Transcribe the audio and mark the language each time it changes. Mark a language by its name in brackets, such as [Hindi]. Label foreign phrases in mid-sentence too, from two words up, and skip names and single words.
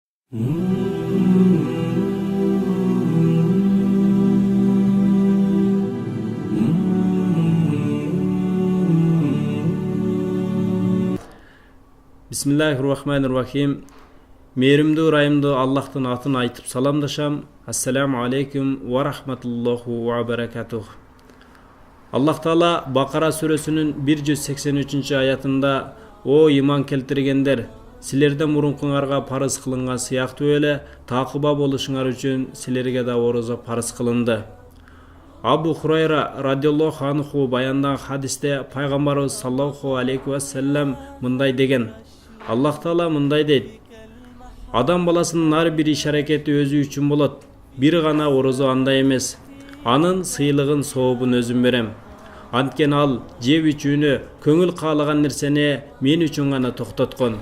[Arabic] بسم الله الرحمن الرحيم. [Kyrgyz] Мейримдүү ырайымдуу Аллахтын атын айтып саламдашам. [Arabic] السلام عليكم ورحمة الله وبركاته. [Kyrgyz] Аллах Таала Бакара сүрөсүнүн 183 аятында: "О иман келтиргендер, силерден мурункуңарга парыз кылынган сыяктуу эле такыба болушуңар үчүн силерге да орозо парыз кылынды." Абу Хурайра [Arabic] رضي الله عنه [Kyrgyz] баяндаган хадисте пайгамбарыбыз [Arabic] صلى الله عليه وسلم [Kyrgyz] мындай деген: Аллах Таала мындай дейт: "Адам баласынын ар бир иш-аракети өзү үчүн болот. Бир гана орозо андай эмес. Анын сыйлыгын, сообун өзүм берем. Анткени ал жеп ичүүнү, көңүл каалаган нерсени мен үчүн гана токтоткон."